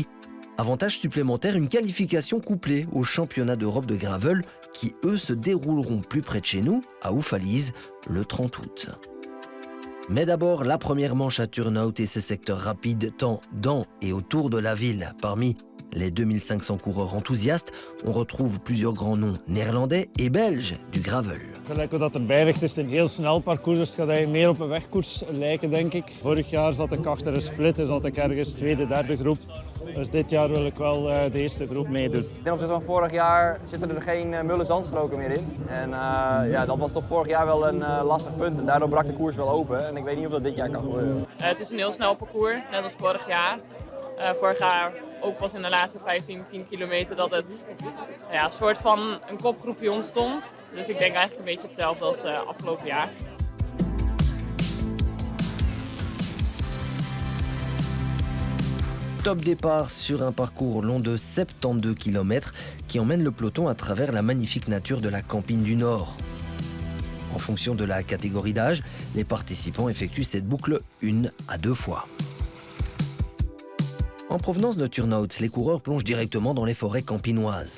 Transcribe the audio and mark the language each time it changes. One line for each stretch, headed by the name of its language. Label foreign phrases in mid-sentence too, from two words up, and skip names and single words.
French: Avantage supplémentaire, une qualification couplée aux championnats d'Europe de gravel qui, eux, se dérouleront plus près de chez nous, à Oufalise, le 30 août. Mais d'abord, la première manche à Turnout et ses secteurs rapides tant dans et autour de la ville. Parmi les 2500 coureurs enthousiastes, on retrouve plusieurs grands noms néerlandais et belges du gravel.
Dutch: Gelijk hoe dat erbij ligt, is het een heel snel parcours, dus het gaat eigenlijk meer op een wegkoers lijken, denk ik. Vorig jaar zat ik achter een split, dus zat ik ergens tweede, derde groep. Dus dit jaar wil ik wel de eerste groep meedoen. Ten opzichte van vorig jaar zitten er geen mulle zandstroken meer in. En ja, dat was toch vorig jaar wel een lastig punt. En daardoor brak de koers wel open. En ik weet niet of dat dit jaar kan gebeuren. Het is een heel snel parcours, net als vorig jaar. Vorig jaar ook pas in de laatste 10 kilometer dat het een soort van een kopgroepje ontstond. Dus ik denk eigenlijk een beetje hetzelfde als afgelopen jaar.
French: Top départ sur un parcours long de 72 km qui emmène le peloton à travers la magnifique nature de la Campine du Nord. En fonction de la catégorie d'âge, les participants effectuent cette boucle 1 à 2 fois. En provenance de Turnout, les coureurs plongent directement dans les forêts campinoises.